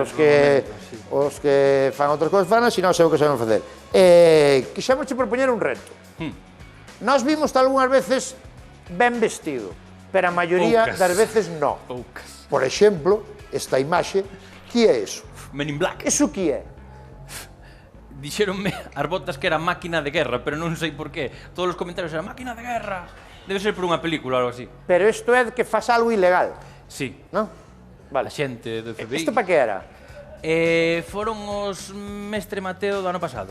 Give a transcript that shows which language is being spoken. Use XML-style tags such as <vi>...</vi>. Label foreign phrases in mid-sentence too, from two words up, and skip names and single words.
<gl>Os que fan outras cousas fan, se non sei o que sabemos facer. Quixemos propoñer un reto. Nós vimos algunhas veces ben vestido, pero a maioría das veces non. Por exemplo, esta imaxe, que é iso? Men in Black. Iso que é? Dixeronme as botas que era máquina de guerra, pero non sei por qué. Todos os comentarios eran máquina de guerra. Debe ser por unha película ou algo así. Pero isto é que faz algo ilegal, Sí. non? A xente do FBI. Isto para que era? Foron os Mestre Mateo do ano pasado.</gl>